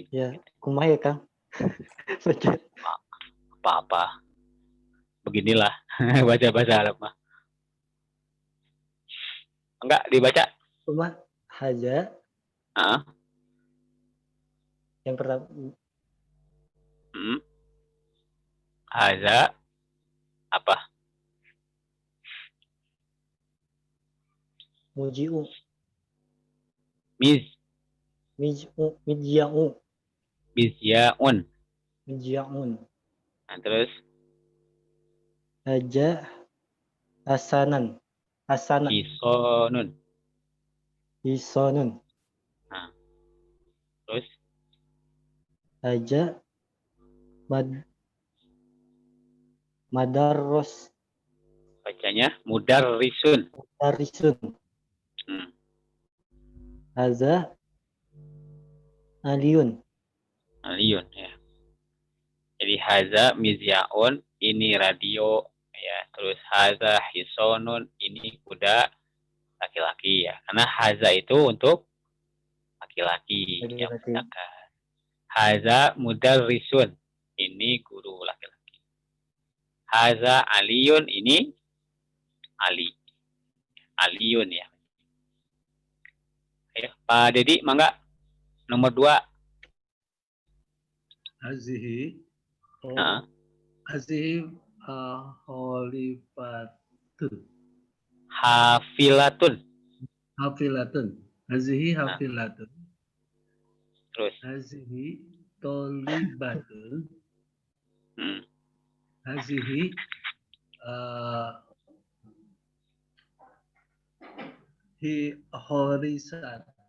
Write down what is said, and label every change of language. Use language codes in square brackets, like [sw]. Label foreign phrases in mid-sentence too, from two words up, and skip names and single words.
[su] Ya, kumaha ya, Kang? Baca. [id] Apa-apa. Beginilah baca bahasa Arab mah. Enggak dibaca. [su] Kumaha Haza Heeh. [id] yang pertama Haza apa? [ar] mujiu Miz mijau Mizyaun. mijaun [id] Nah, terus [ar] هذا حصان Hisonun. hisonun [id] Nah, terus [ar] هذا مدرس [id] bacanya mudarrisun. [ar] darisun Hmm. هذا علي Aliyun ya. [id] Jadi [ar] هذا مذياع, [id] ini radio ya. Terus [ar] هذا حصان, [id] ini kuda laki-laki ya. Karena haza itu untuk laki-laki yang menggunakan. [ar] هذا مدرس, [id] ini guru laki-laki. [ar] هذا علي, [id] ini Ali. Aliyun ya. Ayo, Pak Dedi, mangga. Nomor 2. [ar] Hazihi. [id] Nah. [ar] هذه خليفة. Hafilatun. Hafilatun. هذه حافلة. [id] Terus. [ar] هذه طالبة. هذه حارسة.